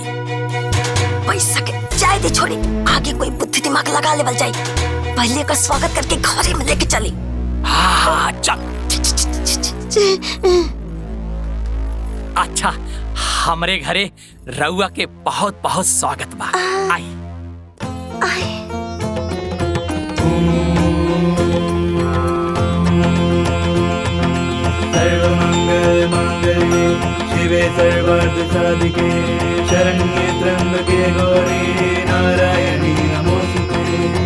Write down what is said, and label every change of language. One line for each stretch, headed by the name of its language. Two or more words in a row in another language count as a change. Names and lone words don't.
Bhojpuri: पैसा के जाए दे छोड़ी, आगे कोई बुद्धि दिमाग लगा लेवल जाए। पहले का स्वागत करके घरे में लेके चली। हाँ चल। अच्छा, हमरे घरे रउआ के बहुत बहुत स्वागत बा। आई
Sanskrit: सर्वमंगल मांगल्ये शिवे सर्वार्थ साधिके शरण्ये त्र्यंबके गौरी नारायणी नमोस्तुते।